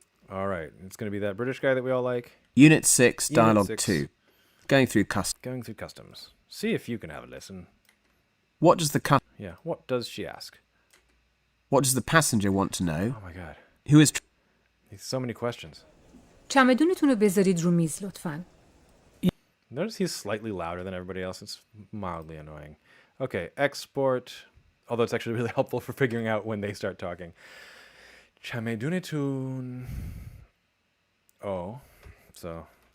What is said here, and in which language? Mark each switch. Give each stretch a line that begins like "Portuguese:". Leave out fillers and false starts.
English: All right, it's going to be that British guy that we all like. Unit 6, Unit Dialogue 6. 2. Going through customs. Going through customs. See if you can have a listen. What does the Yeah, what does she ask? What does the passenger want to know? Oh my god. Who is There's so many questions.
Persian: چمدونتون رو بذارید رو میز لطفاً.
English: Notice he's slightly louder than everybody else. It's mildly annoying. Okay, export. Although it's actually really helpful for figuring out when they start talking. Chamedunetun. Oh, so.